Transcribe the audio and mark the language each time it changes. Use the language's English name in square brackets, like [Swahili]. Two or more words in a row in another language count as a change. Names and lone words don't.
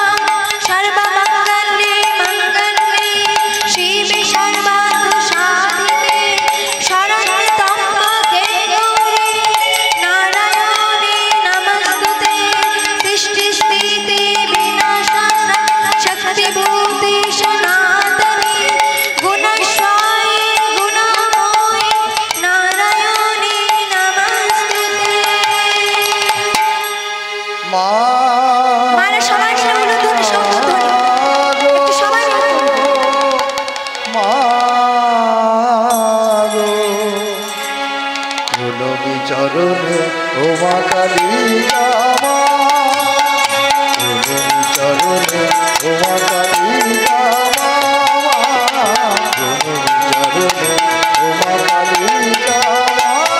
[Sanskrit] सर्वमङ्गले मङ्गले शिवे सर्वार्थसाधिके शरण्ये त्र्यम्बके गौरी नारायणे नमस्तुते। सृष्टिस्थिति विनाशाय शक्तिभूते सनातने गुणेश्वरी गुणमयी नारायणे नमस्तुते। [Bangla] মা মারা সবাই মিলে উলুধ্বনি শঙ্খধ্বনি একটু সবাই মিলে করবে। মা গো গোলবি চরণে ও মা কালিকা মা গোলবি চরণে ও মা কালিকা মা গোলবি চরণে ও মা কালিকা মা